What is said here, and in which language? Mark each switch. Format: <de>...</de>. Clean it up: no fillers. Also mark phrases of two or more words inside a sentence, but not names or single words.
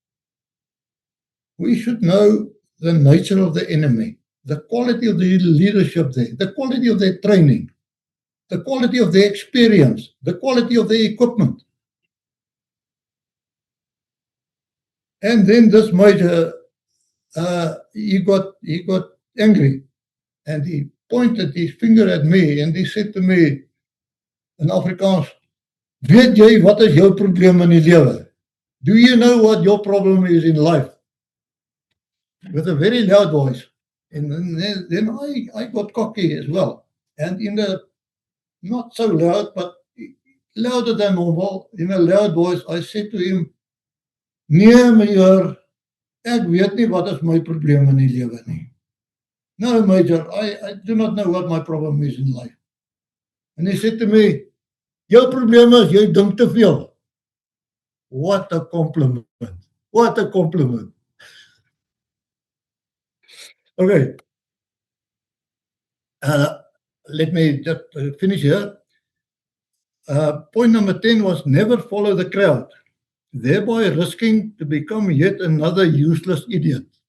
<en>We should know the nature of the enemy, the quality of the leadership there, the quality of their training, the quality of their experience, the quality of their equipment. And then this major, he got angry and he pointed his finger at me and he said to me in Afrikaans,</en> <af>weet jy wat is jou probleem in die lewe?</af> <en>Do you know what your problem is in life? With a very loud voice. And then I got cocky as well. And in a not so loud, but louder than normal, in a loud voice, I said to him,</en> <af>nee meneer, ek weet nie wat is my probleem in die lewe nie.</af> <en>No, Major, I do not know what my problem is in life. And he said to me,</en> <af>jou probleem is, jy dink te veel.</af> <en>What a compliment. What a compliment. Okay. Let me just finish here. Point number 10 was never follow the crowd, thereby risking to become yet another useless idiot.</en>